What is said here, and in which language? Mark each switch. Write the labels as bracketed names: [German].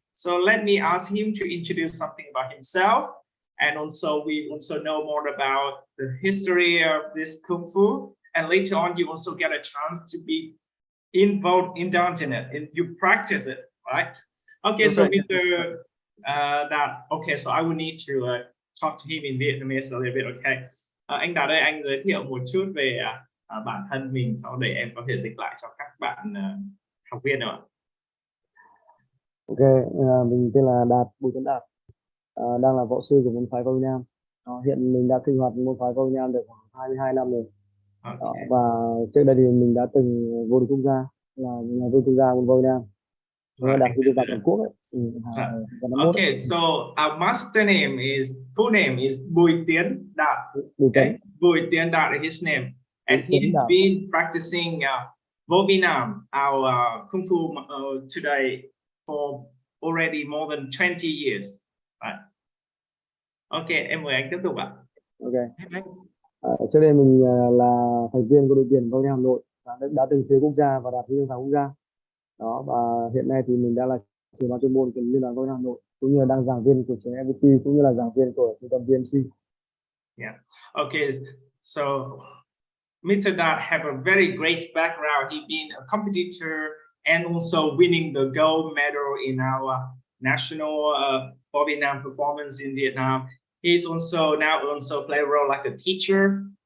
[English] So let me ask him to introduce something about himself. And also we also know more about the history of this Kung Fu. And later on, you also get a chance to be involved in dancing it, and you practice it, right? Okay, so Mr. Dat, okay, so I will need to talk to him in Vietnamese a little bit, okay? [Vietnamese] Anh Đạt ơi, anh giới thiệu một chút về bản thân mình, sau đây em có thể dịch lại cho các bạn học viên được ạ? Ok, mình tên là Đạt, Bùi Tuấn Đạt, đang là võ sư của môn phái Vo Vinam. Hiện mình đã sinh hoạt môn phái Vo Vinam được khoảng 22 năm rồi. Và trước đây thì mình đã từng vô địch quốc gia, là nhà vô địch quốc gia môn Vo Vinam. Đạt đi vào toàn quốc ấy. [English] Okay, so our master name is full name is Bùi Tiến Đạt. Okay? Bùi Tiến Đạt is his name, and he's been practicing Vo Vinam, our Kung Fu today for already more than 20 years. Right. [Vietnamese] Okay, em mời anh tiếp tục ạ. [English] Okay. [Vietnamese] Trước đây mình là thành viên của đội tuyển Vo Vinam Hà Nội, đã từng chơi quốc gia và đạt huy chương vàng quốc gia. Đó, và hiện nay thì mình đã là trưởng ban chuyên môn của Liên đoàn Vo Vinam Hà Nội, cũng như là đang giảng viên của trường FPT, cũng như là giảng viên của trung tâm VMC. [English] Yeah. Okay. So Mr. Dat have a very great background. He been a competitor and also winning the gold medal in our national Vo Vinam performance in Vietnam. He's also now play a role like a teacher